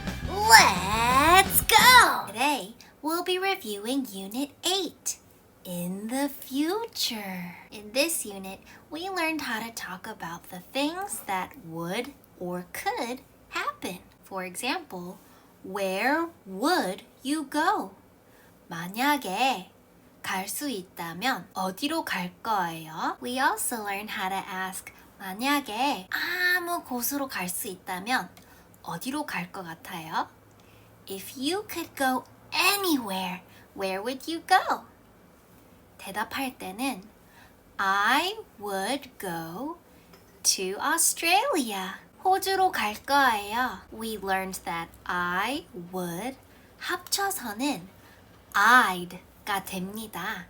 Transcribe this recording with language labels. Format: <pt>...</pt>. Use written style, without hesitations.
<en>Let's go! Today, we'll be reviewing Unit 8, In the Future. In this unit, we learned how to talk about the things that would or could happen. For example, where would you go?</en> <ko>만약에 갈 수 있다면 어디로 갈 거예요?</ko> <en>We also learned how to ask</en> <ko>만약에 아무 곳으로 갈 수 있다면 어디로 갈 것 같아요?</ko> <en>If you could go anywhere, where would you go?</en> <ko>대답할 때는</ko> <en>I would go to Australia.</en> <ko>호주로 갈 거예요.</ko> <en>We learned that I would 합쳐서는 I'd가 됩니다.</en>